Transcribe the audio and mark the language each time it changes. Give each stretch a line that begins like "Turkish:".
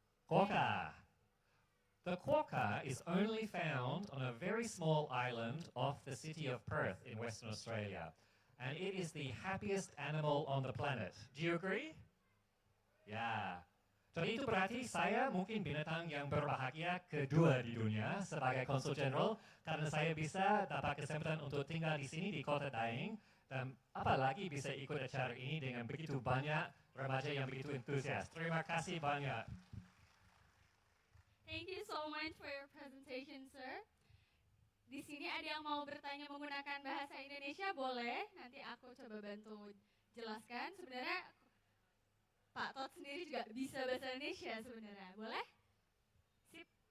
English: Quokka. The quokka is only found on a very small island off the city of Perth in Western Australia. And it is the happiest animal on the planet. Do you agree? Ya.
Indonesian: Jadi itu berarti saya mungkin binatang yang berbahagia kedua di dunia sebagai konsul jenderal, karena saya bisa dapat kesempatan untuk tinggal di sini di kota Daeng Dan apalagi bisa ikut acara ini dengan begitu banyak remaja yang begitu antusias. Terima kasih banyak.
English: Thank you so much for your presentation, sir.
Indonesian: Di sini ada yang mau bertanya menggunakan bahasa Indonesia, boleh. Nanti aku coba bantu jelaskan. Sebenarnya Pak Tot sendiri juga bisa bahasa Indonesia sebenarnya, boleh? Sip.